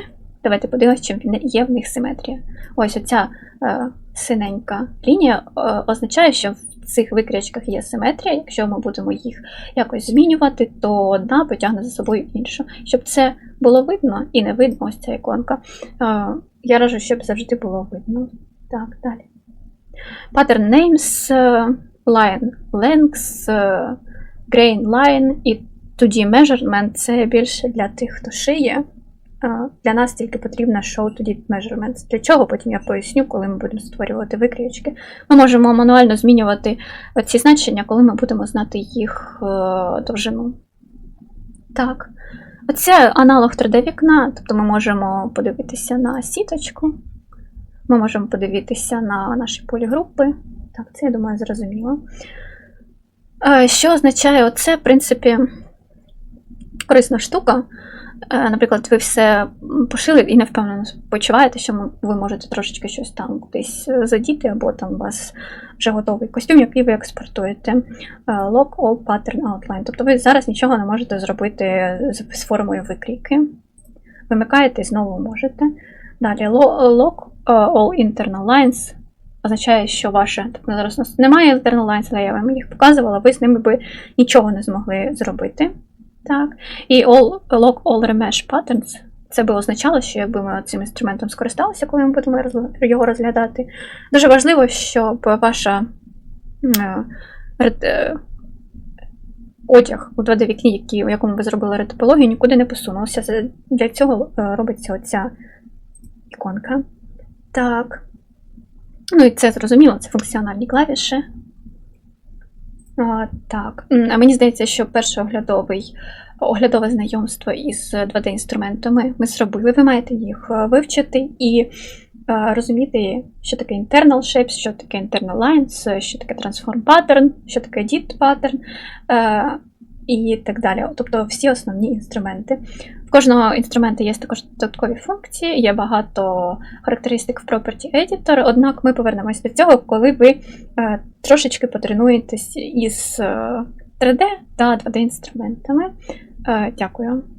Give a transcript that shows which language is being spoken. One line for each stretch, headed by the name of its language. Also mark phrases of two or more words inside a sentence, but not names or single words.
Ukrainian: Давайте подивимося, чим є в них симетрія. Ось оця синенька лінія означає, що в цих викрячках є симетрія. Якщо ми будемо їх якось змінювати, то одна потягне за собою іншу. Щоб це було видно і не видно, ось ця іконка, я раджу, щоб завжди було видно. Так, далі.
English: Pattern names, line lengths, grain line
Ukrainian: і 2D measurement – це більше для тих, хто шиє. Для нас тільки потрібно
English: show 2D measurements.
Ukrainian: Для чого? Потім я поясню, коли ми будемо створювати викрійки. Ми можемо мануально змінювати ці значення, коли ми будемо знати їх довжину. Так. Оце аналог 3D-вікна, тобто ми можемо подивитися на сіточку, ми можемо подивитися на наші полігрупи. Так, це, я думаю, зрозуміло. Що означає оце, в принципі, корисна штука. Наприклад, ви все пошили і не впевнено почуваєте, що ви можете трошечки щось там кудись задіти, або там у вас вже готовий костюм, який ви експортуєте.
English: Lock all pattern outline.
Ukrainian: Тобто ви зараз нічого не можете зробити з формою викрійки. Вимикаєте і знову можете. Далі
English: lock all internal lines
Ukrainian: означає, що ваше, тобто зараз у нас немає
English: internal lines,
Ukrainian: але я вам їх показувала, ви з ними би нічого не змогли зробити. Так.
English: І lock all remesh patterns,
Ukrainian: це би означало, що якби ми цим інструментом скористалися, коли ми будемо його розглядати. Дуже важливо, щоб ваша одяг у 2D-вікні, у якому ви зробили ретопологію, нікуди не посунувся. Для цього робиться оця іконка. Так. Ну і це зрозуміло, це функціональні клавіші. Так, а мені здається, що перше оглядове знайомство із 2D-інструментами ми зробили. Ви маєте їх вивчити і розуміти, що таке
English: internal shapes,
Ukrainian: що таке
English: internal lines,
Ukrainian: що таке
English: transform pattern,
Ukrainian: що таке
English: edit pattern
Ukrainian: і так далі. Тобто всі основні інструменти. В кожного інструменту є також додаткові функції, є багато характеристик в Property Editor, однак ми повернемось до цього, коли ви трошечки потренуєтесь із 3D та 2D інструментами. Дякую.